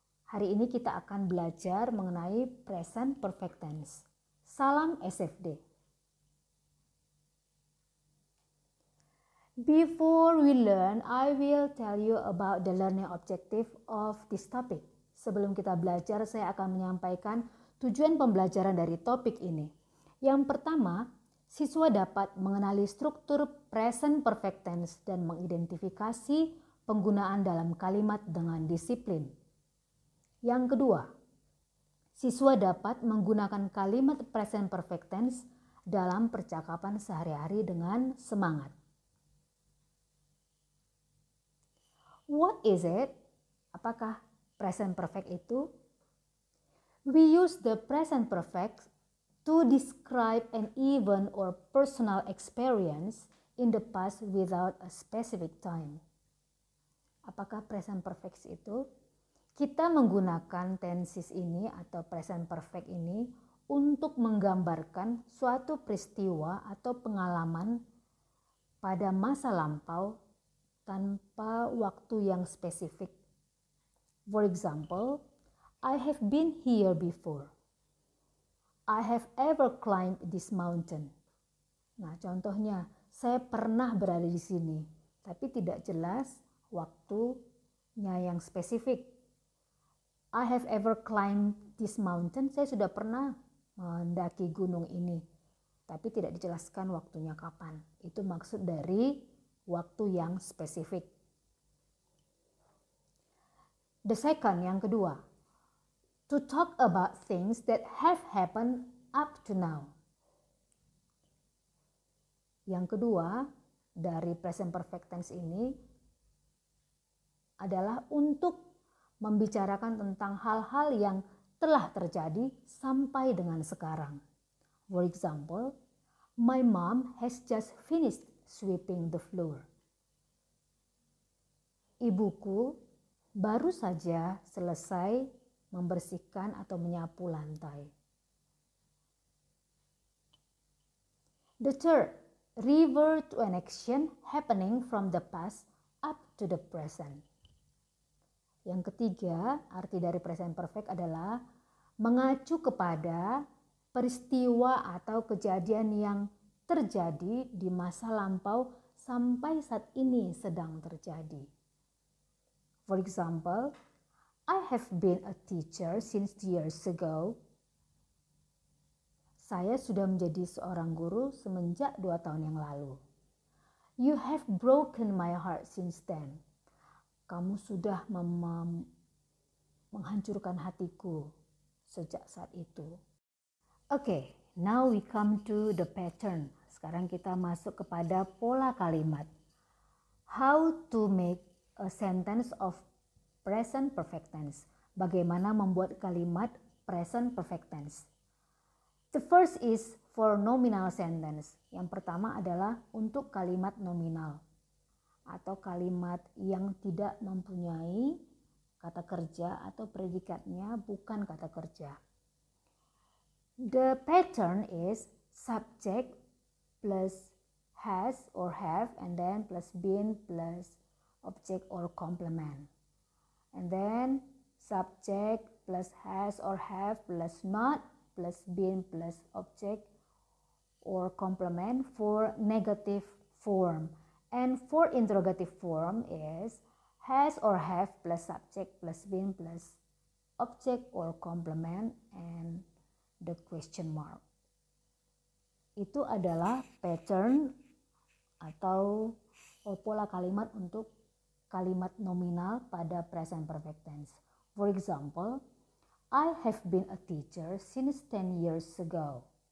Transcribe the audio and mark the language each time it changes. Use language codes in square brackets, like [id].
[id] Hari ini kita akan belajar mengenai present perfect tense. Salam SFD. [en] Before we learn, I will tell you about the learning objective of this topic. [id] Sebelum kita belajar, saya akan menyampaikan tujuan pembelajaran dari topik ini. Yang pertama, siswa dapat mengenali struktur present perfect tense dan mengidentifikasi penggunaan dalam kalimat dengan disiplin. Yang kedua, siswa dapat menggunakan kalimat present perfect tense dalam percakapan sehari-hari dengan semangat. [en] What is it? [id] Apakah present perfect itu? [en] We use the present perfect to describe an event or personal experience in the past without a specific time. [id] Apakah present perfect itu? Kita menggunakan tenses ini atau present perfect ini untuk menggambarkan suatu peristiwa atau pengalaman pada masa lampau tanpa waktu yang spesifik. [en] For example, I have been here before. I have ever climbed this mountain. [id] Nah, contohnya, saya pernah berada di sini, tapi tidak jelas waktunya yang spesifik. [en] I have ever climbed this mountain. [id] Saya sudah pernah mendaki gunung ini, tapi tidak dijelaskan waktunya kapan. Itu maksud dari waktu yang spesifik. [en] The second, [id] yang kedua, [en] to talk about things that have happened up to now. [id] Yang kedua dari present perfect tense ini adalah untuk membicarakan tentang hal-hal yang telah terjadi sampai dengan sekarang. [en] For example, my mom has just finished sweeping the floor. [id] Ibuku baru saja selesai membersihkan atau menyapu lantai. [en] The third, refer to an action happening from the past up to the present. [id] Yang ketiga, arti dari present perfect adalah mengacu kepada peristiwa atau kejadian yang terjadi di masa lampau sampai saat ini sedang terjadi. [en] For example, I have been a teacher since years ago. [id] Saya sudah menjadi seorang guru semenjak 2 tahun yang lalu. [en] You have broken my heart since then. [id] Kamu sudah menghancurkan hatiku sejak saat itu. [en] Okay, now we come to the pattern. [id] Sekarang kita masuk kepada pola kalimat. [en] How to make a sentence of present perfect tense. [id] Bagaimana membuat kalimat present perfect tense. [en] The first is for nominal sentence. [id] Yang pertama adalah untuk kalimat nominal atau kalimat yang tidak mempunyai kata kerja atau predikatnya bukan kata kerja. [en] The pattern is subject plus has or have and then plus been plus object or complement. And then subject plus has or have plus not plus been plus object or complement for negative form. And for interrogative form is has or have plus subject plus been plus object or complement and the question mark. [id] Itu adalah pattern atau pola kalimat untuk kalimat nominal pada present perfect tense. [en] For example, I have been a teacher since 10 years ago.